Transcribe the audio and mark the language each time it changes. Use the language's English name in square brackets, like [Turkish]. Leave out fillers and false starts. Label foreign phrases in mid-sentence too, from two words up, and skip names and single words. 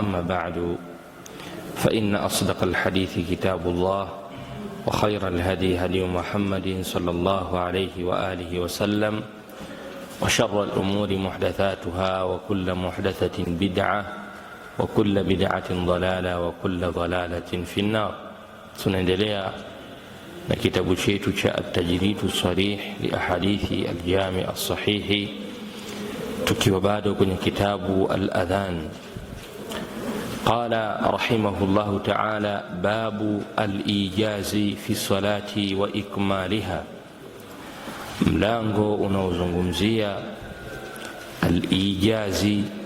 [Arabic] أما بعد، فإن أصدق الحديث كتاب الله، وخير الهدي هدي محمد صلى الله عليه وآله وسلم، وشر الأمور محدثاتها، وكل محدثة بدعة، وكل بدعة ضلالة، وكل ضلالة في النار. [Swahili] Tunaendelea na kitabu chetu cha At-Tajridu Sarih li Ahadithi Al-Jami' As-Sahih, tukiwa bado kwenye kitabu Al-Adhan. [Arabic] قال رحمه الله تعالى: باب الإيجاز في الصلاة وإكمالها, [Swahili] mlango unaozungumzia [Arabic] al-ijazi.